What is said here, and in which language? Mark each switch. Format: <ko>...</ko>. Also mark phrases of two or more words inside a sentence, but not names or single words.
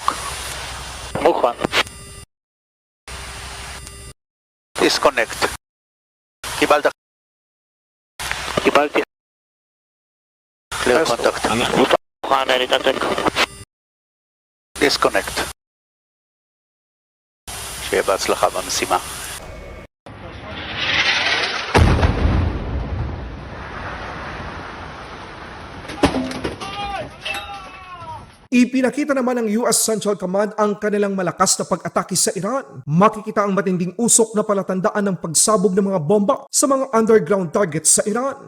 <he>מוכן. דיסקונקט. קיבלת? קיבלתי.</he> <en>clear contact.</en> <he>מוכן להתנתק. דיסקונקט. שיהיה בהצלחה במשימה.</he> <tl>Ipinakita naman ng US Central Command ang kanilang malakas na pag-atake sa Iran. Makikita ang matinding usok na palatandaan ng pagsabog ng mga bomba sa mga</tl> <en>underground targets</en> <tl>sa Iran.</tl>